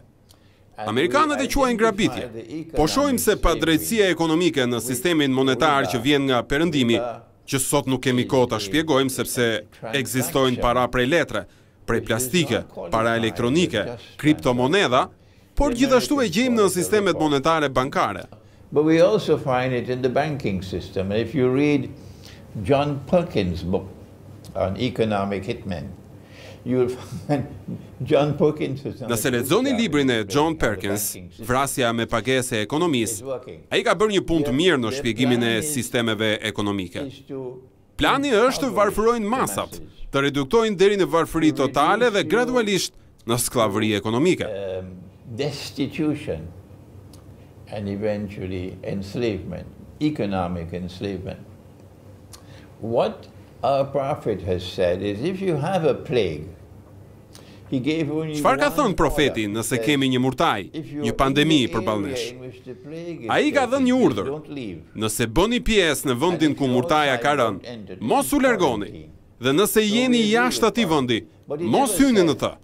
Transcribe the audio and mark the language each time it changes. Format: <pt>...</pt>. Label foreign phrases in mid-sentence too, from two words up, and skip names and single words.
<sq>Amerikanët e quajnë grabitje. Po shohim se padrejtësia ekonomike në sistemin monetar që vjen nga perëndimi, që sot nuk kemi kohë ta shpjegojmë sepse ekzistojnë para prej letre, prej plastike, para elektronike, kriptomoneda, por gjithashtu e gjejmë në sistemet monetare bankare.</sq> <en>But we also find it in the banking system. If you read John Perkins' book on economic hitmen, you'll find John Perkins is not...</en> <sq>Nëse lexoni librin e John Perkins, Vrasja me pagesë e ekonomisë, ai ka bërë një punë të mirë në shpjegimin e sistemeve ekonomike. Plani është të varfërojnë masat, të reduktojnë deri në varfëri totale dhe gradualisht në skllavëri ekonomike.</sq> <en>Destitution and eventually enslavement, economic enslavement. What our prophet has said is if you have a plague,</en> <sq>çfarë ka thënë profeti nëse kemi një murtaj, një pandemi përballë nesh? Ai ka dhënë një urdhër. Nëse bëni pjesë në vendin ku murtaja ka rënë, mos u largoni. Dhe nëse jeni jashtë atij vendi, mos hyni në të.</sq>